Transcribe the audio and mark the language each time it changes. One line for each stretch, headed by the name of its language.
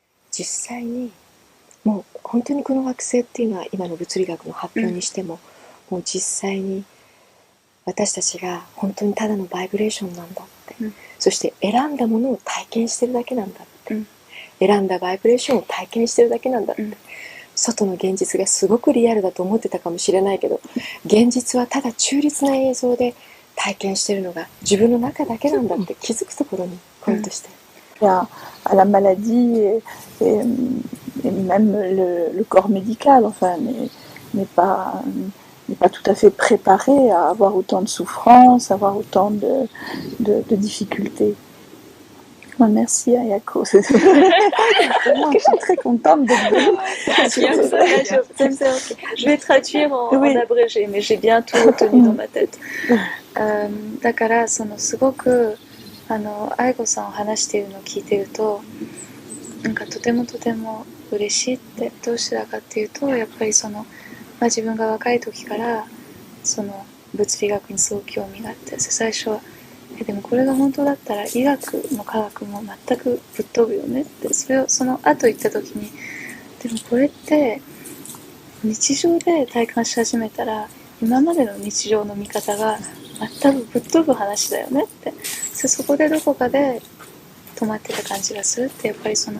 Japanese: 実際にもう本当にこの惑星っていうのは今の物理学の発表にしても、もう実際に私たちが本当にただのバイブレーションなんだって、そして選んだものを体験してるだけなんだって、選んだバイブレーションを体験してるだけなんだって、外の現実がすごくリアルだと思ってたかもしれないけど、現実はただ中立な映像で体験してるのが自分の中だけなんだって気づくところにポイントしてる。
French: À la maladie et même le corps médical, enfin, n'est pas tout à fait préparé à avoir autant de souffrances, à avoir autant de difficultés. Bon, merci Ayako. Je suis très contente d'être venue. Je vais traduire en abrégé, mais j'ai bien tout retenu dans ma tête.
Japanese: だからすごく愛子さんを話しているのを聞いてると、なんかとても嬉しいって、どうしてだかっていうと、やっぱり自分が若い時から物理学にすごく興味があって、最初はでもこれが本当だったら医学も科学も全くぶっ飛ぶよねって、その後言った時に、でもこれって日常で体感し始めたら今までの日常の見方が全くぶっ飛ぶ話だよねって、そこでどこかで止まってた感じがするって、やっぱり